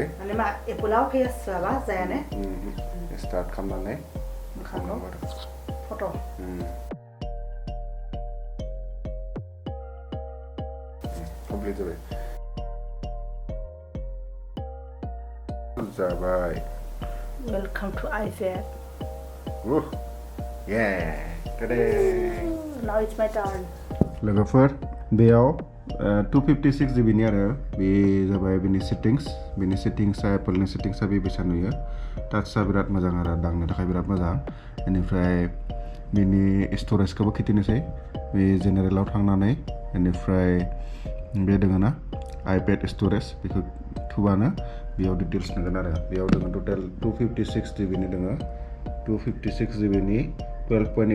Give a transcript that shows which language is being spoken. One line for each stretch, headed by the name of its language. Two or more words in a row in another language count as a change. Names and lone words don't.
Bodo: माने मा एप्पलाव फेस माबा जाया ने स्टार्ट खालामनानै खालामनांगौ आरो फट' कमप्लिट जाबाय
English: Welcome to iPad. Now it's my turn.
Bodo: लोगोफोर बेयाव 256 GB नि आरो बे जाबाय बेनि सेटिंग्सआ एप्पलनि सेटिंग्सआ बेबायसा नुयो टाचआ बिराद मोजां आरो दांनो थाखाय बिराद मोजां बेनिफ्राय बेनि स्टरेजखौबो खिथिनोसै बे जेनेरेलाव थांनानै बेनिफ्राय बे दङ ना iPad स्टरेज बेखौ थुबानो बेयाव डिटेल्स नुगोन आरो बेयाव दङ टटेल 256 GB नि दङ 256 GB नि 12.8